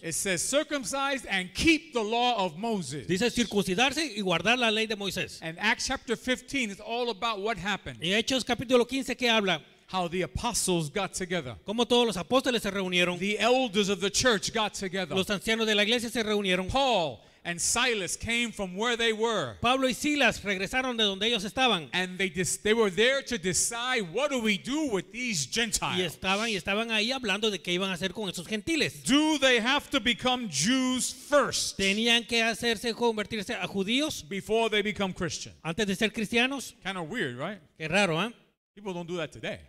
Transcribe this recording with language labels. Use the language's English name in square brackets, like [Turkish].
[English] It says circumcised and keep the law of Moses. [Spanish] Dice circuncidarse y guardar la ley de Moisés. [English] And Acts chapter 15 is all about what happened. [Spanish] Y Hechos capítulo 15 que habla, [English] How the apostles got together. [Spanish] cómo todos los apóstoles se reunieron, [English] The elders of the church got together. [Spanish] los ancianos de la iglesia se reunieron. [English] Paul and Silas came from where they were. [Spanish] Pablo y Silas regresaron de donde ellos estaban. [English] And they were there to decide, what do we do with these [Spanish] Y [English] Gentiles? [Spanish] estaban ahí hablando de qué iban a hacer con esos gentiles. [English] Do they have to become Jews first [Spanish] Tenían que convertirse a judíos [English] before they become Christian? [Spanish] antes de ser cristianos. [English] Kind of weird, right? [Spanish] Qué raro, ¿ah? [English] People don't do that today.